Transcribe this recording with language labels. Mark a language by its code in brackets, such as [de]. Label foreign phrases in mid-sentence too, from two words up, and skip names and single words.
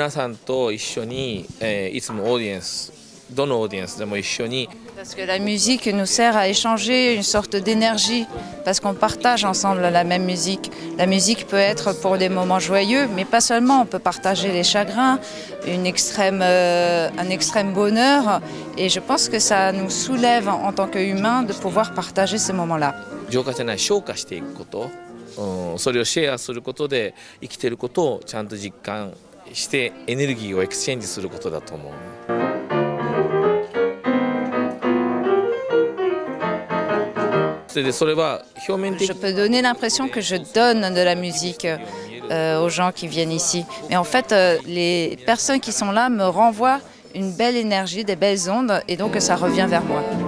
[fr] Parce que la musique nous sert à échanger une sorte d'énergie, parce qu'on partage ensemble la même musique. La musique peut être pour des moments joyeux, mais pas seulement. On peut partager les chagrins, un extrême bonheur, et je pense que ça nous soulève en tant qu'humains de pouvoir partager ces moments-là. [ja] それをシェアすることで生きていることをちゃんと実感してエネルギーをエクスチェンジすることだと思う。 [fr] Je peux donner l'impression que je donne de la musique aux gens qui viennent ici. Mais en fait, les personnes qui sont là me renvoient une belle énergie, des belles ondes, et donc ça revient vers moi.